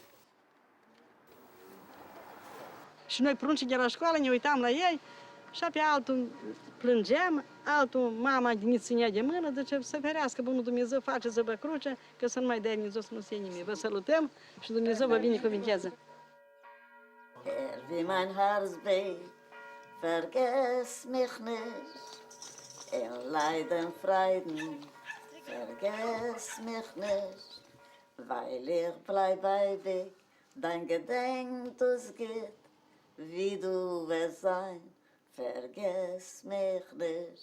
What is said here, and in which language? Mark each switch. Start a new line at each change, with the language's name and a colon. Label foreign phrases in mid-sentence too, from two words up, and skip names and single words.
Romanian: Și noi pruncii de la școală ne uitam la ei și pe altul plângeam, altul mama ne ținea de mână, zice, să ferească Bunul Dumnezeu, faceți-vă cruce, că să nu mai dea Dumnezeu să nu se nimic. Vă salutăm și Dumnezeu vă binecuvintează.
German: Wie mein Herz weh, vergess mich nicht, in Leiden, Freuden, vergess mich nicht, weil ich bleib ewig, dein Gedenk das geht, wie du wirst sein, vergess mich nicht.